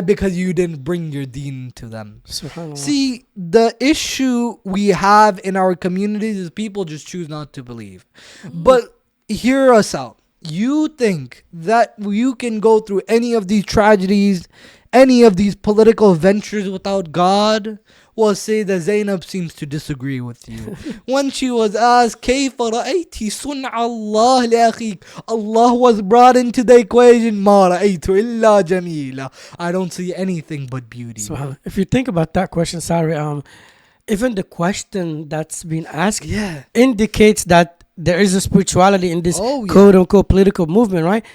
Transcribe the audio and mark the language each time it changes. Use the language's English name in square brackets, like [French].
[English] Because you didn't bring your deen to them. See, the issue we have in our communities is people just choose not to believe. But hear us out. You think that you can go through any of these tragedies, any of these political ventures without God? Well, say that Zainab seems to disagree with you. When she was asked, [Arabic] كيف رأيت صنع الله لأخيك? [English] Allah was brought into the equation. [Arabic] ما رأيت إلا جميلة. [English] I don't see anything but beauty. So, if you think about that question, sorry, even the question that's being asked indicates that there is a spirituality in this quote unquote political movement, right?